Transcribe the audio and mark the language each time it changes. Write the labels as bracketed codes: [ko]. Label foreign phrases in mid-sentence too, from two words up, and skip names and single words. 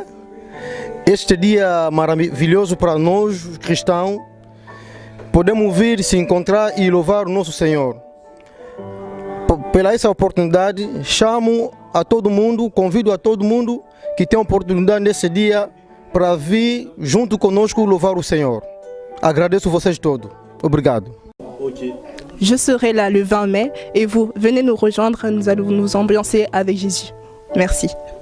[pt] Este dia maravilhoso para nós cristãos, podemos vir se encontrar e louvar o nosso Senhor. Pela essa oportunidade, chamo a todo mundo, convido a todo mundo que tem a oportunidade nesse dia para vir junto conosco louvar o Senhor. Agradeço vocês todos. Obrigado. [fr] Je serai là le 20 mai et vous venez nous rejoindre, nous allons nous ambiancer avec Jésus. Merci.